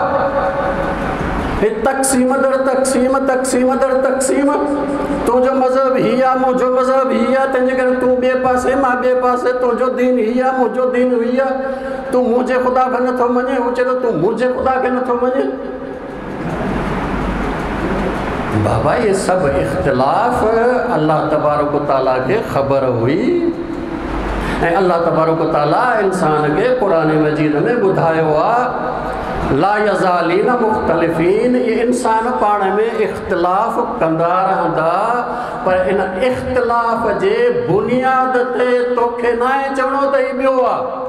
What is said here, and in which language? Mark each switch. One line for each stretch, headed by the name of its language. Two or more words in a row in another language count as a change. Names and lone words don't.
Sindhi: हे तक़सीम दर तक़सीम तक़सीम दर तक़सीम, तुंहिंजो मज़हब हीअ आहे मुंहिंजो मज़हब हीअ आहे, तंहिंजे करे तूं ॿिए पासे मां ॿिए पासे, तुंहिंजो दीन हीअ आहे मुंहिंजो दीन हीअ आहे, तूं मुंहिंजे ख़ुदा खे नथो मञे, हू चए थो तूं मुंहिंजे ख़ुदा खे नथो मञे। बाबा ये सभु इख़्तिलाफ़
Arabic: الله تبارك وتعالى
Sindhi: खे ख़बर हुई ऐं
Arabic: الله تبارك وتعالى
Sindhi: इंसान खे क़ुरान मजीद में ॿुधायो आहे
Arabic: لا يزالون مختلفين,
Sindhi: ये इंसान पाण में इख़्तिलाफ़ कंदा रहंदा, पर इन इख़्तिलाफ़ जे बुनियाद ते तोखे न आहे चवणो त ही ॿियो आहे।